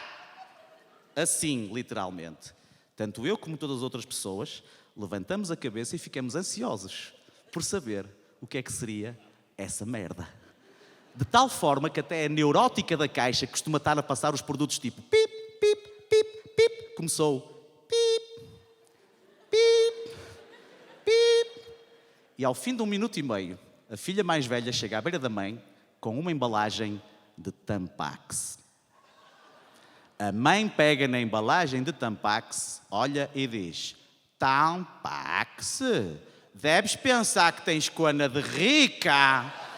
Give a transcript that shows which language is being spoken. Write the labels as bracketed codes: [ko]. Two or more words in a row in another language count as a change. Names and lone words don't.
[pt] Assim, literalmente. Tanto eu como todas as outras pessoas levantamos a cabeça e ficamos ansiosos por saber o que é que seria essa merda. De tal forma que até a neurótica da caixa, que costuma estar a passar os produtos tipo pip, pip, pip, pip, começou pip, pip, pip. E ao fim de 1 minuto e meio, a filha mais velha chega à beira da mãe com uma embalagem de Tampax. A mãe pega na embalagem de Tampax, olha e diz, Tampax, deves pensar que tens cona de rica.